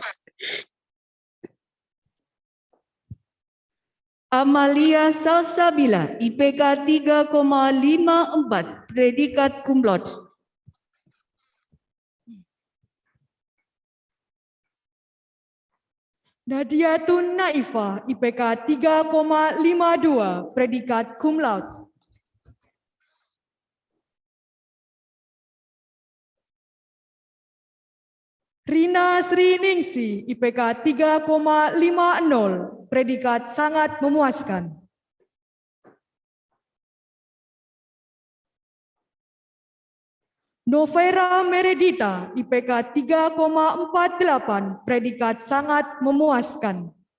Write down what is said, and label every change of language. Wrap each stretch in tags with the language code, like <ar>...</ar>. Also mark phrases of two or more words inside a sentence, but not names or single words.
<id>Amalia Salsabila, IPK 3,54, predikat</id> <la>cum laude.</la> <id>Nadiatun Naifah, IPK 3,52, predikat</id> <la>cum laude.</la> <id>Rina Sri Ningsi, IPK 3,50, predikat sangat memuaskan. Novera Meredita, IPK 3,48, predikat sangat memuaskan.</id>